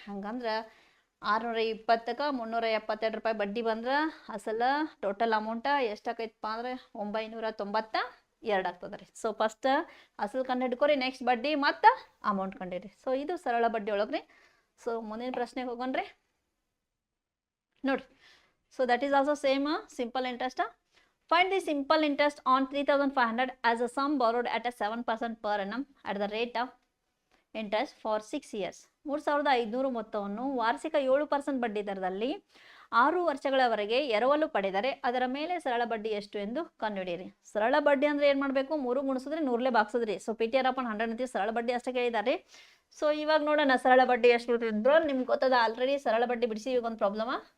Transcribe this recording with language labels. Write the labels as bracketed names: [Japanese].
[Kannada] ಹಂಗಂದ್ರೆ 620ಕ್ಕೆ 372 ರೂಪಾಯಿ ಬಡ್ಡಿ ಬಂದ್ರೆ ಅಸಲ ಟೋಟಲ್ ಅಮೌಂಟ ಎಷ್ಟಾಕೈತಪ್ಪ ಅಂದ್ರೆ 992 ಆಗ್ತದೆ ರೀ. ಸೊ ಫಸ್ಟ್ ಅಸಲು ಕಂಡು ಹಿಡ್ಕೊರಿ, ನೆಕ್ಸ್ಟ್ ಬಡ್ಡಿ ಮತ್ತು ಅಮೌಂಟ್ ಕಂಡಿರಿ. ಸೊ ಇದು ಸರಳ ಬಡ್ಡಿ ಒಳಗೆ ರೀ. ಸೊ ಮುಂದಿನ ಪ್ರಶ್ನೆಗೆ ಹೋಗೋಣ್ರಿ. ನೋಡ್ರಿ, [English] so that is also same simple interest. Find the simple interest on 3500 as a sum borrowed at a 7% per annum at the rate of interest for 6 years. [Kannada] 3500 ಮೊತ್ತವನ್ನು ವಾರ್ಷಿಕ 7% ಬಡ್ಡಿ ದರದಲ್ಲಿ 6 ವರ್ಷಗಳವರೆಗೆ ಎರವಲು ಪಡೆದರೆ ಅದರ ಮೇಲೆ ಸರಳ ಬಡ್ಡಿ ಎಷ್ಟು ಎಂದು ಕಂಡುಹಿಡಿಯಿರಿ. ಸರಳ ಬಡ್ಡಿ ಅಂದ್ರೆ ಏನು ಮಾಡಬೇಕು? 3 ಗುಣಿಸಿದ್ರೆ 100ಲೇ ಭಾಗಿಸಿದ್ರಿ. ಸೊ PTR/100 ಅಂತೀವಿ. ಸರಳ ಬಡ್ಡಿ ಅಷ್ಟೇ ಕೇಳಿದ್ದಾರೆ. ಸೊ ಇವಾಗ ನೋಡೋಣ ಸರಳ ಬಡ್ಡಿ ಎಷ್ಟು ಇದ್ರು ನಿಮ್ಗೆ ಗೊತ್ತದ ಆಲ್ರೆಡಿ. ಸರಳ ಬಡ್ಡಿ ಬಿಡಿಸಿ ಈಗ ಒಂದು ಪ್ರಾಬ್ಲಮ.